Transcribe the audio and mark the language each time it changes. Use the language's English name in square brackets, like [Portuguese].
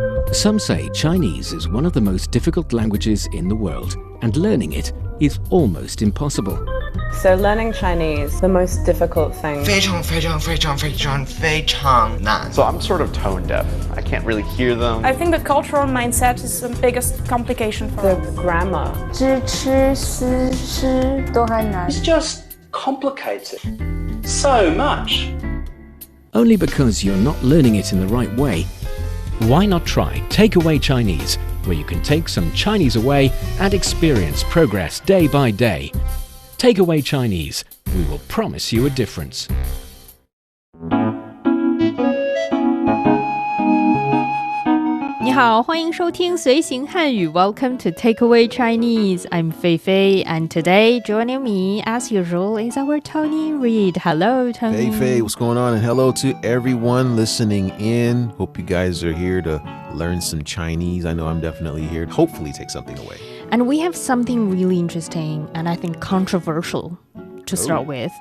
[English] Some say Chinese is one of the most difficult languages in the world, and learning it is almost impossible. So learning Chinese, the most difficult thing. [Chinese] 非常非常非常非常非常难 [English] So I'm sort of tone deaf. I can't really hear them. I think the cultural mindset is the biggest complication for The us. grammar. [Chinese] 知吃思诗都很难 [English] It's just complicated so much. Only because you're not learning it in the right way. Why not try Takeaway Chinese, where you can take some Chinese away and experience progress day by day. Takeaway Chinese, we will promise you a difference. [Chinese] 你好，欢迎收听随行汉语 [English] Welcome to Takeaway Chinese. I'm Fei Fei, and today joining me, as usual, is our Tony Reid. Hello, Tony. Hey, what's going on? And hello to everyone listening in. Hope you guys are here to learn some Chinese. I know I'm definitely here. Hopefully take something away. And we have something really interesting and I think controversial to start with.